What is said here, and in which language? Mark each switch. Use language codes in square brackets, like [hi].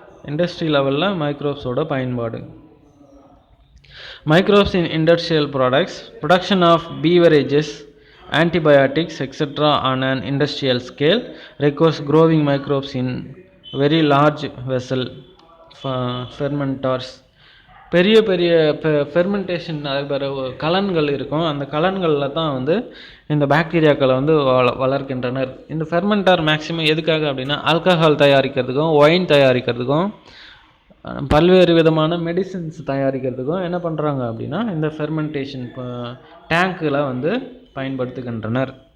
[ta] Industry லெவலில் மைக்ரோப்ஸோட பயன்பாடு. [en] Microbes in industrial products, production of beverages, antibiotics, etc. on an industrial scale requires growing microbes in very large vessel fermenters. [ta] பெரிய fermentation நடைபெற கலன்கள் இருக்கும். அந்த கலன்களில் தான் வந்து இந்த பாக்டீரியாக்களை வந்து வளர்க்கின்றனர். இந்த ஃபெர்மெண்டர் மேக்ஸிமம் எதுக்காக அப்படின்னா ஆல்கஹால் தயாரிக்கிறதுக்கும், ஒயின் தயாரிக்கிறதுக்கும், பல்வேறு விதமான மெடிசின்ஸ் தயாரிக்கிறதுக்கும் என்ன பண்ணுறாங்க அப்படின்னா இந்த ஃபெர்மெண்டேஷன் டேங்க்கில் வந்து பயன்படுத்துகின்றனர்.